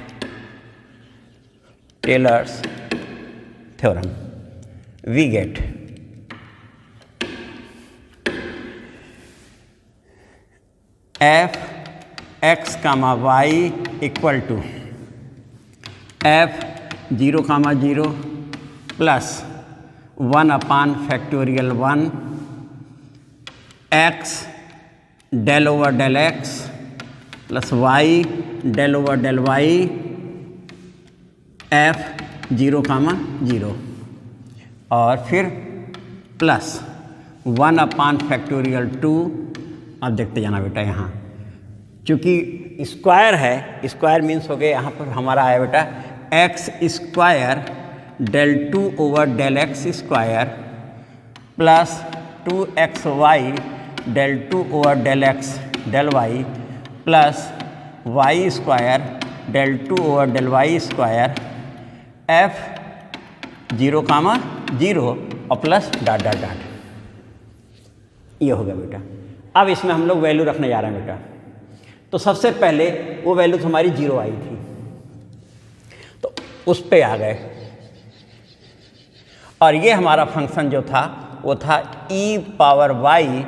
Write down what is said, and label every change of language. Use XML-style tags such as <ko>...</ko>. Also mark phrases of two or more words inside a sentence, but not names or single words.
<en>Taylor's theorem we get f(x, y) equal to f(0, 0) plus 1/(1) x del over del x plus y del over del y</en> <hi>f(0, 0) और फिर प्लस 1/(2), अब देखते जाना बेटा, यहाँ चूँकि स्क्वायर है, स्क्वायर मीन्स हो गया यहाँ पर हमारा आया बेटा</hi> <en>x square del 2 over del x square plus 2xy del 2 over del x del y plus y square del 2 over del y square</en> <hi>f(0, 0) और</hi> <en>plus dot dot dot,</en> <hi>ये हो गया बेटा। अब इसमें हम लोग वैल्यू रखने जा रहे हैं बेटा, तो सबसे पहले वो वैल्यू तो हमारी 0 आई थी तो उस पे आ गए, और ये हमारा फंक्शन जो था वो था e पावर y</hi>